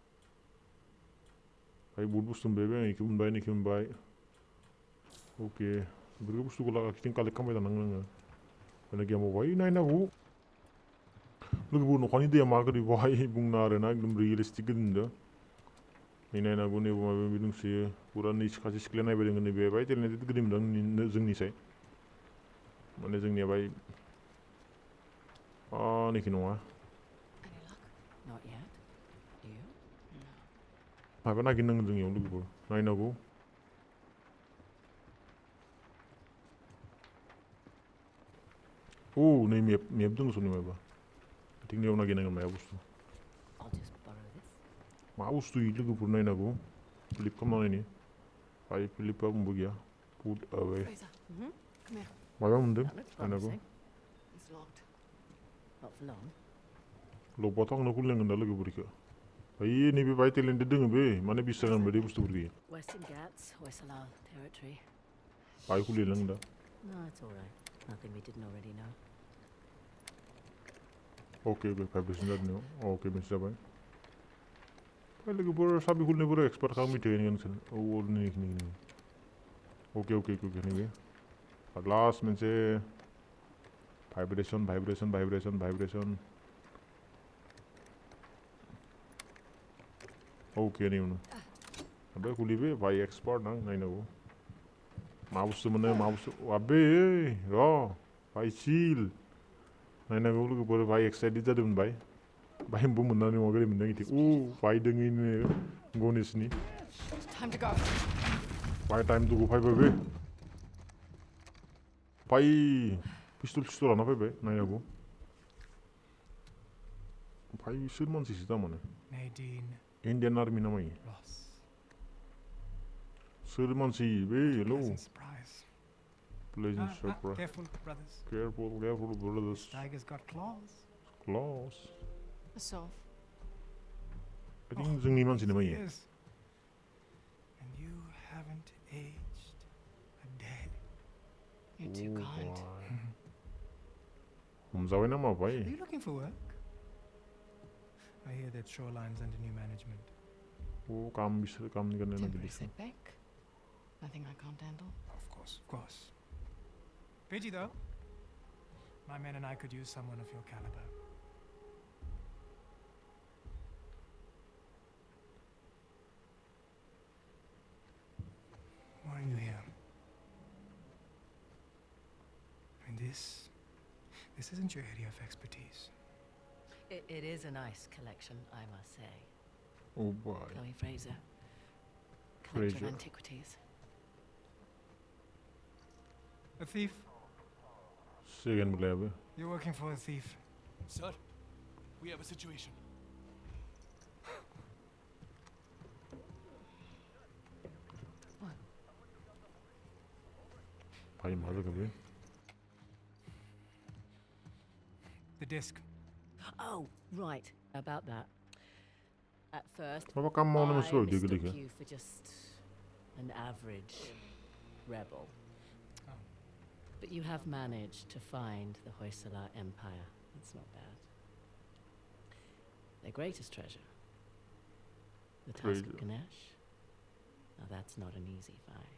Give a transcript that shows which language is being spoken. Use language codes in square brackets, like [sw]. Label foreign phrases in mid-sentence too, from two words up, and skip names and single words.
[brx] भाइ बहुत बुस्थु मोनबाय आं इखौ मोनबाय अके बेफोरखौ बुस्थुखौ लाखिथिं कालेक्ट खालामबाय थानांगोन आङो बेनो गेमाव भाइ नायनांगौ लोगोफोर न'खरनि दैया मा गोदै भाइ बुंना आरो ना एकदम रियेलिस्टिक गोदै नुदों नै नायनांगौ नैबे माबा माबि दंसोयो पुरा नै सासे सिख्लाया नायबाय दङ नैबे भाइ टेलेन्टेड गोदै मोनदों जोंनिसाय माने जोंनिया भाइ नैखि नङा [en] Any luck? Not yet. You? [brx] माबा नागिरनांगोन जोंनियाव लोगोफोर नायनांगौ ओ नै मेप दङ सनि माबा थिंनियाव नागिरनांगोन माया बुस्थु [en] I'll just borrow this. [brx] मा बुस्थु लोगोफोर नायनांगौ फ्लिप खालामनायनि भाइ फ्लिपआ बुंबो गैया पुट अवे [en] Fraser, come here. [brx] माबा मोनदों [en] That looks [brx] नायनांगौ [en] promising. It's locked. Not for long. [brx] लबाथ' आंनो खुलिनांगोन दा लोगोफोरखौ भाइ नैबे भाइ टेलेन्टेड दङ बे माने बिस जागोन बायदि बुस्थुफोरखौ [en] Western Ghats, Hoysala territory. [brx] भाइ खुलिलांगोन दा [en] No, it's all right. Nothing we didn't already know. [brx] अके भाइब्रेसन जादों अके मोनसे जाबाय भाइ लोगोफोर साबि खुलिनायफोर एक्सपार्ट खालाम मिथियो नोंसोर औ नैखिनि अके नैबे लास्ट मोनसे भाइब्रेसन अके नै उनाव ओमफ्राय खुलिबे भाइ एक्सपार्ट आं नायनांगौ मा बुस्थु मोनो मा बुस्थु आबे र भाइ सिल नायनांगौ लोगोफोर भाइ एक्साइटेड जादोंमोन भाइ एम्बु मोननानै नङा गोदै मोनदों इथिं भाइ दोङैनो गणेशनि [en] Time to go. [brx] भाइ [en] time to go [brx] फैबाय बे भाइ पिस्तल लाना फैबाय नायनांगौ भाइ सोर मानसिसो थारमाने Nadine इन्डियान आर्मि नामा इयो Ross. सोर मानसि बे हेलौ [en] Pleasant surprise. pleasant surprise Careful, brothers. careful brothers Tiger's got claws. क्लस A sov. I think [brx] जोंनि मानसि नामा इयो [en] Yes. And you haven't aged a day. You're too kind. [brx] हमजाबाय नामा भाइ [en] Are you looking for work? I hear that Shoreline's under new management. [brx] ओ काम बिसोर कामनि गर्ने [en] Temporary [brx] नागिरदों [en] setback. Nothing I can't handle. Of course. Pidgey, though. My men and I could use someone of your caliber. Why are you here? I mean, this isn't your area of expertise. It is a nice collection, I must say. [brx] ओ भाइ [en] Chloe Fraser. Collector Fraser. of antiquities. A thief? [brx] सेकेन्ड बोलाया बे [en] You're working for a thief. Sir, we have a situation. [brx] भाइ मा जाखो बे [en] The disc. Oh, right. About that. At first, [brx] माबा काम मावनो [en] I [brx] मोनसे बायदि [en] mistook [brx] गोलैखो [en] you for just an average rebel. Oh. But you have managed to find the Hoysala Empire. That's not bad. Their greatest treasure, the Tusk of Ganesh. Now that's not an easy find.